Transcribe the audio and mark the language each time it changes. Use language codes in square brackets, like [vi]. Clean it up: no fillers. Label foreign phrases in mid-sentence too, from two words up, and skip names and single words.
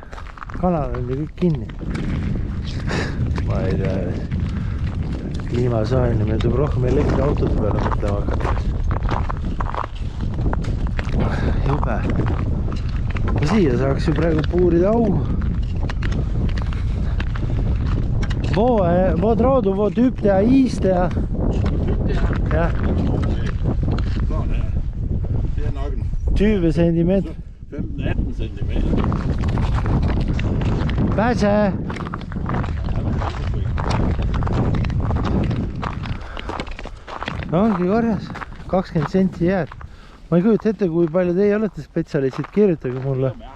[et] Kanal on ju kõik kinni. Ma ei tea. Kliimasaaini, meil tuleb rohkem elektriautot peale mõtlema hakata. Jube. Ja siia saaks ju praegu puurida augu. [sv] Vad drar du? Vad djupt det är is där? Ja. Det är nok 20 centimeter. 15-18 centimeter. [et] Pääse! No ongi korjas, 20 senti jääd. Ma ei kujuta ette, kui palju teie olete spetsialistid, kirjutage mulle.